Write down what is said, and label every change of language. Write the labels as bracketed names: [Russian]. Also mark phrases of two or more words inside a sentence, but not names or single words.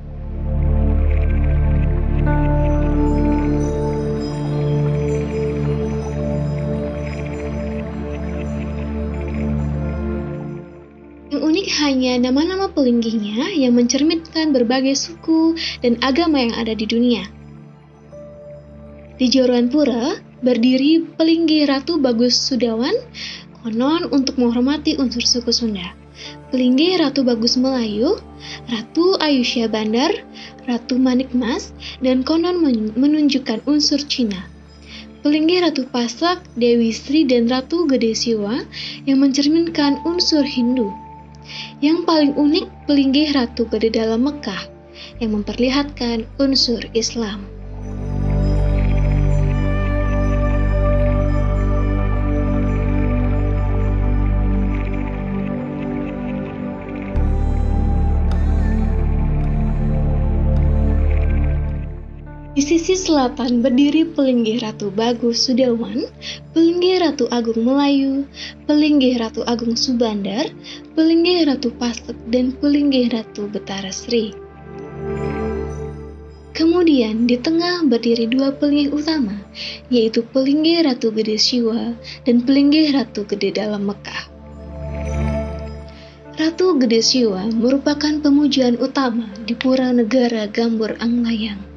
[Indonesian] Yang unik hanya nama-nama pelinggihnya yang mencerminkan berbagai suku dan agama yang ada di dunia. Di Joruan Pura berdiri pelinggih Ratu Bagus Sudawan, konon untuk menghormati unsur suku Sunda. Pelinggih Ratu Bagus Melayu, Ratu Ayusya Bandar, Ratu Manikmas, dan konon menunjukkan unsur Cina. Pelinggih Ratu Pasak, Dewi Sri, dan Ratu Gede Siwa yang mencerminkan unsur Hindu. Yang paling unik pelinggih Ratu Gede Dalam Mekah yang memperlihatkan unsur Islam. Di sisi selatan berdiri pelinggih Ratu Bagus Sudawan, pelinggih Ratu Agung Melayu, pelinggih Ratu Agung Subandar, pelinggih Ratu Pasak, dan pelinggih Ratu Betara Sri. Kemudian di tengah berdiri dua pelinggih utama, yaitu pelinggih Ratu Gede Siwa dan pelinggih Ratu Gede Dalam Mekah. Ratu Gede Siwa merupakan pemujaan utama di Pura Negara Gambur Anglayang.